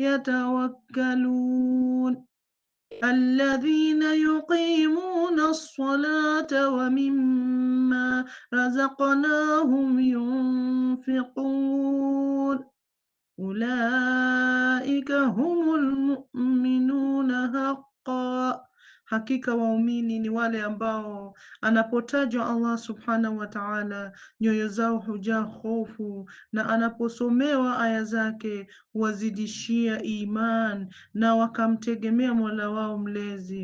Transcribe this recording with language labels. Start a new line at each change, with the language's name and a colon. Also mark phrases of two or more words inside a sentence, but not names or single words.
Arabic: يتوكلون الذين يقيمون الصلاة ومما رزقناهم ينفقون أولئك هم المؤمنون حقا.
Swahili: Hakika waumini ni wale ambao anapotajwa Allah
Arabic: سبحانه وتعالى
Swahili: nyoyo zao hujaa hofu, na anaposomewa aya zake wazidishia iman na wakamtegemea Mola wao mlezi.